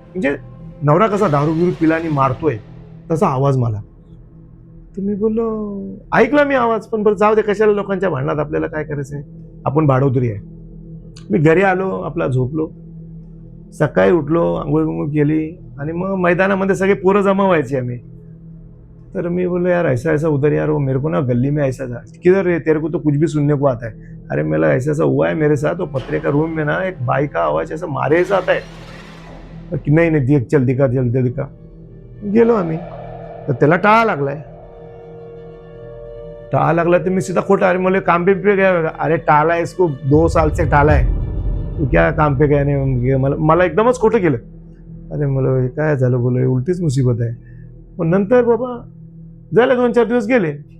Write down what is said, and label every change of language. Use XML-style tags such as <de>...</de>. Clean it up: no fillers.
<mr>म्हणजे नवरा कसा दारू बिरू पिला आणि मारतोय तसा आवाज मला. तर मी बोललो, ऐकला मी आवाज, पण बरं जाऊ दे, कशाला लोकांच्या भांडणात, आपल्याला काय करायचंय, आपण भाडोतरी आहे. मी घरी आलो, आपला झोपलो. सकाळी उठलो, आंघोळ बिंघोळ केली आणि मग मैदानामध्ये सगळे पोरं जमा व्हायचे आम्ही.</mr> <hi>तर मैं बोलो यार ऐसा ऐसा उधर यार, वो मेरे को ना गली में ऐसा था, किधर है तेरे को तो कुछ भी सुनने को आता है. अरे मेरा ऐसा ऐसा हुआ है मेरे साथ, वो पत्रे का रूम में ना एक बाई का आवाज ऐसा मारे ऐसा आता है कि नहीं नहीं देख, चल दिखा, जल्दी दिखा.</hi> <mr>गेलो आम्ही. तर त्याला टाळा लागलाय. टाळा लागला तर मी सीधा खोटा, अरे मला काम पे गया,</mr> <hi>अरे टाळा है इसको 2 साल से टाळा है, तू क्या काम पे गया</hi> <mr>नाही. मला एकदमच खोटं केलं. अरे मला काय झालं, बोलो उलटीच मुसीबत आहे. पण नंतर बाबा झालं, 2-4 दिवस गेले.</mr>